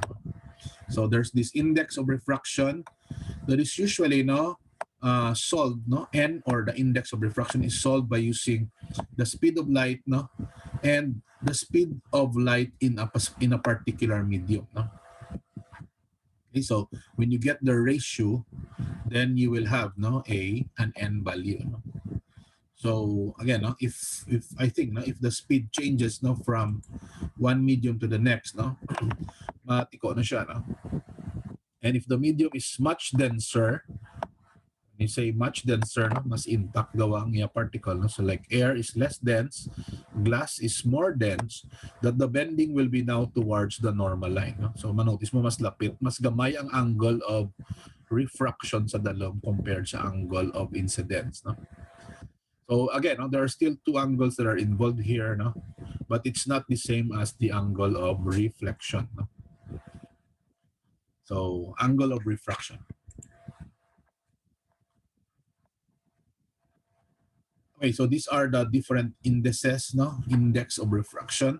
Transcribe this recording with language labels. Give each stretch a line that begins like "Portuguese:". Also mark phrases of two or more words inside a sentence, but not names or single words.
English: So there's this index of refraction that is usually solved, n, or the index of refraction is solved by using the speed of light and the speed of light in a particular medium. Okay, so when you get the ratio, then you will have an n value. So again, if I think if the speed changes from one medium to the next,
Hiligaynon: matiko na siya,
English: and if the medium is much denser, when you say much denser,
Hiligaynon: mas intact daw ang iya particle.
English: So like air is less dense, glass is more dense, that the bending will be now towards the normal line.
Hiligaynon: So manotice mo mas lapit, mas gamay ang
English: angle of refraction
Hiligaynon: sa dalom compared sa
English: angle of incidence. So again, there are still two angles that are involved here, but it's not the same as the angle of reflection. So angle of refraction. Okay, so these are the different indices, index of refraction.